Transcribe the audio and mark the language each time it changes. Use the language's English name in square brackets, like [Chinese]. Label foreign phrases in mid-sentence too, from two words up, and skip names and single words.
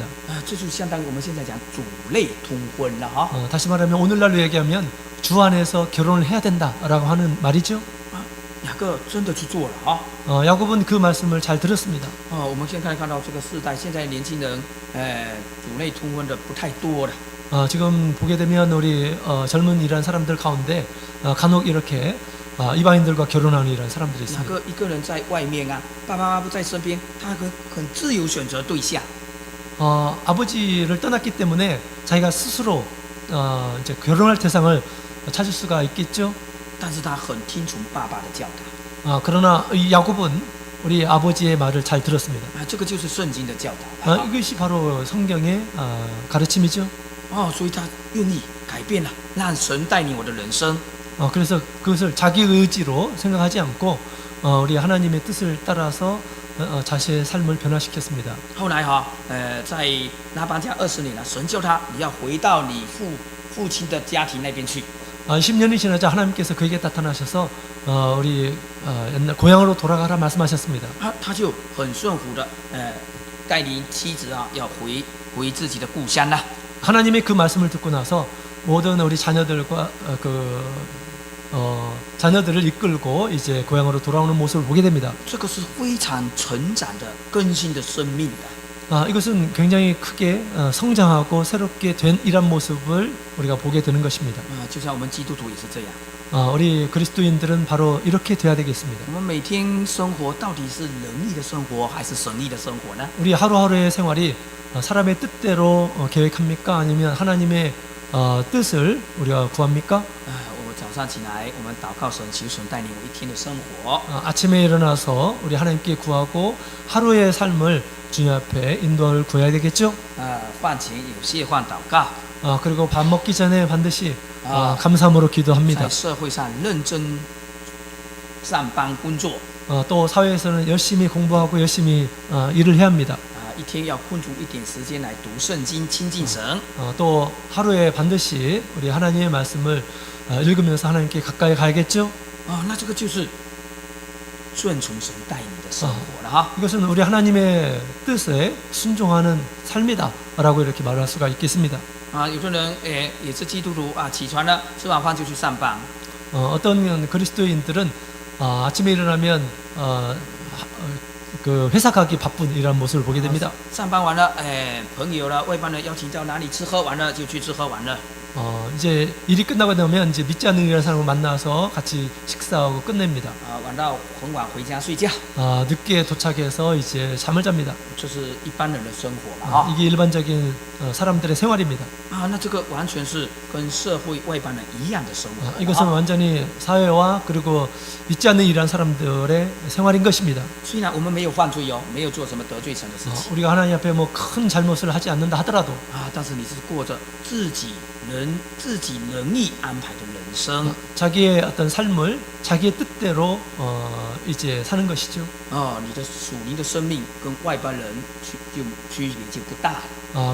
[Chinese] 这就相当于我们现在讲主类通婚了哈。 [Korean] 다시 말하면 오늘날로 얘기하면 주 안에서 결혼을 해야 된다라고 하는 말이죠. [Chinese] 雅各真的去做了哈。 [Korean] 야곱은 그 말씀을 잘 들었습니다. [Chinese] 我们现在看到这个世代，现在年轻人主类通婚的不太多了。 [Korean] 지금 보게 되면 우리 젊은 이란 사람들 가운데 간혹 이렇게 이방인들과 결혼하는 이런 사람들이 [Chinese] 雅 [Korean] 있습니다. [Chinese] 各一个人在外面啊，爸爸妈妈不在身边，他很自由选择对象。 [Korean] 아버지를 떠났기 때문에 자기가 스스로 이제 결혼할 대상을 찾을 수가 있겠죠. [Chinese] 但是他很听从爸爸的教导。 [Korean] 그러나 이 야곱은 우리 아버지의 말을 잘 들었습니다. [Chinese] 这个就是圣经的教导。 [Korean] 이것이 바로 성경의 가르침이죠. [Chinese] 所以他愿意改变了，让神带领我的人生。 [Korean] 그래서 그것을 자기 의지로 생각하지 않고 우리 하나님의 뜻을 따라서 자신의 삶을 변화시켰습니다. [Chinese] 后来在拉班家20年了，神叫他你要回到你父亲的家庭那边去。 [Korean] 10년이 지나자 하나님께서 그에게 나타나셔서 우리 옛날 고향으로 돌아가라 말씀하셨습니다. [Chinese] 他就很顺服的带领妻子要回自己的故乡了。 [Korean] 하나님의 그 말씀을 듣고 나서 모든 우리 자녀들과 자녀들을 이끌고 이제 고향으로 돌아오는 모습을 보게 됩니다. [Chinese] 这个是非常成长的更新的生命的。 [Korean] 이것은 굉장히 크게 성장하고 새롭게 된 이런 모습을 우리가 보게 되는 것입니다. [Chinese] 就像我们基督徒也是这样。 [Korean] 우리 그리스도인들은 바로 이렇게 돼야 되겠습니다. [Chinese] 我们每天生活到底是人意的生活还是神意的生活呢？ [Korean] 우리 하루하루의 생활이 사람의 뜻대로 계획합니까? 아니면 하나님의 뜻을 우리가 구합니까? [Chinese] 我早上起来，我们祷告神，求神带领我一天的生活。 [Korean] 아침에 일어나서 우리 하나님께 구하고 하루의 삶을 주님 앞에 인도를 구해야 되겠죠? [Chinese] 饭前有谢饭祷告， [Korean] 그리고 밥 먹기 전에 반드시 감사함으로 [Chinese] 在 [Korean] 기도합니다. [Chinese] 社会上认真上班工作， [Korean] 또 사회에서는 열심히 공부하고 열심히 일을 해야 합니다. [Chinese] 一天要空出一点时间来读圣经，亲近神。 [Korean] 또 하루에 반드시 우리 하나님의 말씀을 읽으면서 하나님께 가까이 가야겠죠? [Chinese] 那这个就是顺从神带领的生活了哈。 [Korean] 이것은 우리 하나님의 뜻에 순종하는 삶이다라고 이렇게 말할 수가 있겠습니다. [Chinese] 有的人也是基督徒起床了，吃完饭就去上班。 [Korean] 어떤 그리스도인들은 아침에 일어나면 그 회사 가기 바쁜 이런 모습을 보게 됩니다. [Chinese] 上班完了，朋友了，外邦人邀请到哪里吃喝完了就去吃喝完了。 [Korean] 이제 일이 끝나고 나면 이제 믿지 않는 이라는 사람을 만나서 같이 식사하고 끝냅니다. [Chinese] 晚到很晚回家睡觉， [Korean] 늦게 도착해서 이제 잠을 잡니다. [Chinese] 这是一般人的生活嘛啊 [Korean] 이게 일반적인 사람들의 생활입니다. [Chinese] 那这个完全是跟社会外邦人一样的生活。 [Korean] 이것은 완전히 사회와 그리고 믿지 않는 이란 사람들의 생활인 것입니다. [Chinese] 虽然我们没有犯罪哦，没有做什么得罪神的事情 [Korean] 우리가 하나님 앞에 뭐 큰 잘못을 하지 않는다 하더라도 [Chinese] 但是你是过着自己能力安排的人生 [Korean] 자기의 어떤 삶을 자기의 뜻대로 이제 사는 것이죠. [Chinese] 你的属灵的生命跟外邦人区别就不大了。